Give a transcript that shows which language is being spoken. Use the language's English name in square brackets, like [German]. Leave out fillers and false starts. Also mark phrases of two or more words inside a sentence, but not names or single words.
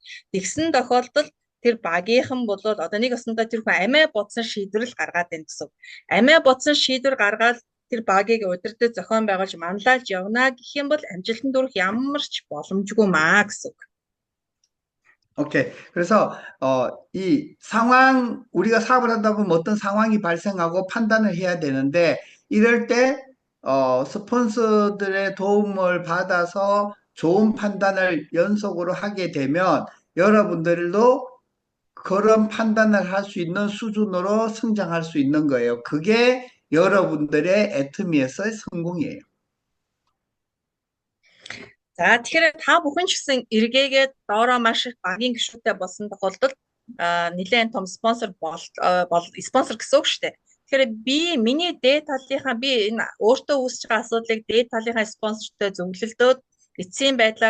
[Mongolian] Тэгсэн тохиолдолд тэр багийнхан бол одоо нэг өсөндөө тэр хүн амиа бодсон шийдвэрл гаргаад байна гэсэн. Амиа бодсон шийдвэр гаргаад тэр багийг удирдах зохион байгуулж манлайлж явна гэх юм бол амжилтанд хүрэх ямар ч боломжгүй маа гэсэн. [Korean] 오케이. 그래서 이 상황 우리가 사업을 하다 보면 어떤 상황이 발생하고 판단을 해야 되는데 이럴 때 스폰서들의 도움을 받아서 좋은 판단을 연속으로 하게 되면 여러분들도 그런 판단을 할 수 있는 수준으로 성장할 수 있는 거예요. 그게 여러분들의 애터미에서의 성공이에요. [Mongolian] За тэгэхээр та бүхэн ч гэсэн эргээгээд доороо маш их багийн гишүүтэй болсон тохиолдолд нэлээд том спонсор бол спонсор гэсэн үг шүү дээ. Тэгэхээр миний дээд талынхаа энэ өөртөө үүсэж байгаа асуудлыг дээд талынхаа спонсортой зөвлөлдөөд эцсийн байдлаар